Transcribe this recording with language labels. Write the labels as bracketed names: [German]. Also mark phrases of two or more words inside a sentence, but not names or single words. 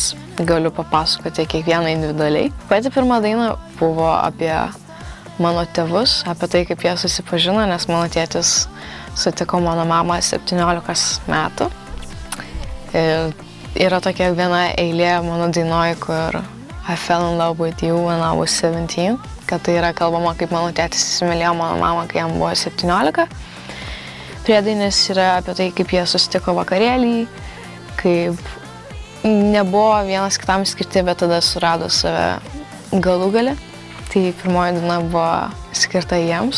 [Lithuanian] Galiu papasakoti kiekvieną individualiai. Pati pirma daina buvo apie mano tėvus, apie tai, kaip jie susipažino, nes mano tėtis sutiko mano mamą 17 metų. Ir yra tokia viena eilė mano dainoj, kur [English] I fell in love with you when I was 17, [Lithuanian] kad tai yra kalbama, kaip mano tėtis įsimylėjo mano mamą, kai jam buvo 17. Priedainis yra apie tai, kaip jie susitiko vakarėlį, kaip nebuvo vienas kitam skirti, bet tada surado save galų gale. Tai pirmoji daina buvo skirta jiems.